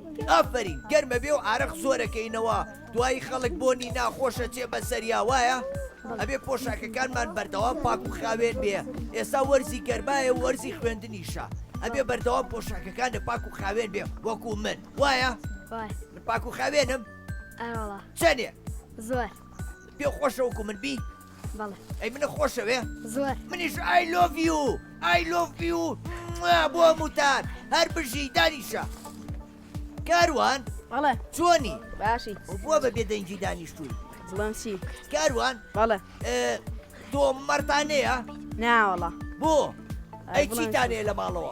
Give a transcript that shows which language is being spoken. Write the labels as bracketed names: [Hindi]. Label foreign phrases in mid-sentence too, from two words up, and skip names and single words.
[Central Kurdish] ئافرین گەرمە بێ و ئارەق زۆرەکەینەوە دوایی خەڵک بۆنی ناخۆشە چێ بە سەریا وایە ئەبێ پۆشاکەکانمان بەردەوام پاک و خاوێن بێ ئێستا وەرزی گەرمایە و وەرزی خوێندنیشە ئەبێ بەردەوام پۆشاکەکانە پاک و خاوێن بێ وەکو من وایە وای من پاک و خاوێنم ئەوڵا چەندێ زۆر پێ خۆشە وەکو من بی بەڵێ ئەی منە خۆشەوێ زۆر منیش [English] I love you [Central Kurdish] بۆ هەمووتان هەر بژی دانیشە کاروان بەڵێ چۆنی باشی بۆ بە بێدەنجی دانیشتووی بڵێم چی کاروان بەڵێ تۆ مەرتانەیە ناوەڵە بۆ ئەی بڵێن چیتانەیە لە ماڵەوە